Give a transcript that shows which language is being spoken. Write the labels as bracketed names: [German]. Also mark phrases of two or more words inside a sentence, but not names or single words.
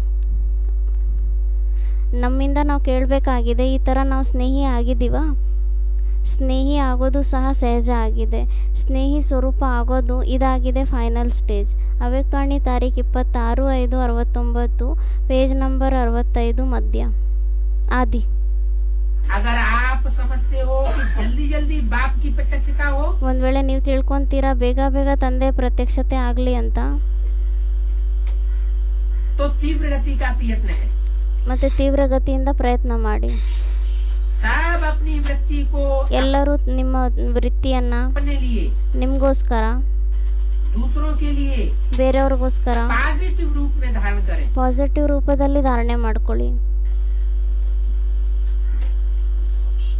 [Kannada] ನಮ್ಮಿಂದ ನಾವು ಕೇಳಬೇಕಾಗಿದೆ, ಈ ಥರ ನಾವು ಸ್ನೇಹಿ ಆಗಿದ್ದೀವ? ಸ್ನೇಹಿ ಆಗೋದು ಸಹ ಸಹಜ ಆಗಿದೆ. ಸ್ನೇಹಿ ಸ್ವರೂಪ ಆಗೋದು ಇದಾಗಿದೆ [English] final stage. [Kannada] ಅವ್ಯಕ್ತವಾಣಿ ತಾರೀಖ್ 26/5/69 [English] page number [Kannada] 65 ಮಧ್ಯ ಆದಿ. [Hindi] अगर आप समझते हो कि जल्दी जल्दी बाप की प्रत्यक्षता हो, [Kannada] ಒಂದು ವೇಳೆ ನೀವು ತಿಳ್ಕೊಂತೀರಾ ಬೇಗ ಬೇಗ ತಂದೆ ಪ್ರತ್ಯಕ್ಷತೆ ಆಗಲಿ ಅಂತ, [Hindi] तो तीव्र गति का प्रयत्न है। [Kannada] ಮತ್ತು ತೀವ್ರಗತಿಯಿಂದ ಪ್ರಯತ್ನ ಮಾಡಿ. [Hindi] सब अपनी वृत्ति को [Kannada] ಎಲ್ಲರೂ ನಿಮ್ಮ ವೃತ್ತಿಯನ್ನು [Hindi] अपने लिए, [Kannada] ನಿಮಗೋಸ್ಕರ, [Hindi] दूसरों के लिए [Kannada] ಬೇರೆಯವ್ರಿಗೋಸ್ಕರ [Hindi] पॉजिटिव रूप में धारण करें। [Kannada] ಪಾಸಿಟಿವ್ ರೂಪದಲ್ಲಿ ಧಾರಣೆ ಮಾಡ್ಕೊಳ್ಳಿ.